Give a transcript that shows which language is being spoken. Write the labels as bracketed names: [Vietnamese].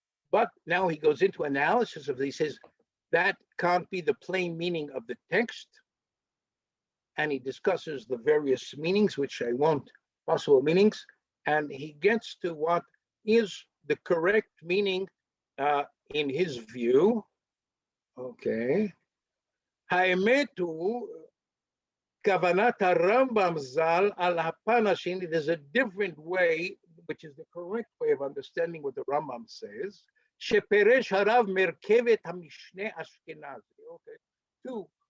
[English] But now he goes into analysis of it. He says that can't be the plain meaning of the text. And he discusses the various meanings, which I won't, possible meanings. And he gets to what is the correct meaning in his view. Okay. [Hebrew] האמת הוא כוונת הרמב"ם ז"ל על הפן השני. [English] There's a different way, which is the correct way of understanding what the Rambam says. [Hebrew] שפירש הרב מרכבת המשנה אשכנזי. Okay. To